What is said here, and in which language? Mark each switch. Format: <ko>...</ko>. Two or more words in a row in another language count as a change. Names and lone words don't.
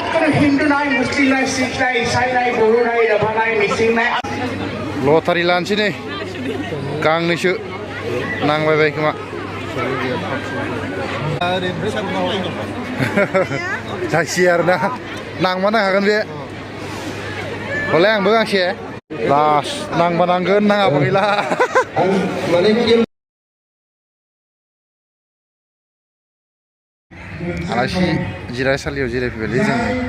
<bn>কোনো হিন্দু নাই মুসলিম নাই শিখ নাই ইসাই নাই বড়ো নাই রাভা নাই মিসিং নাই</bn> <brx>Lotari लानोसै नै गांनैसो नांबायबाय खोमा जायखिया आरोना नांबा नांखागोन बे हले आंबो गांसे लास नांबा नांगोन नाङाबा गैला आलासि जिरायसालियाव जिरायफैबायलै जोङो</brx>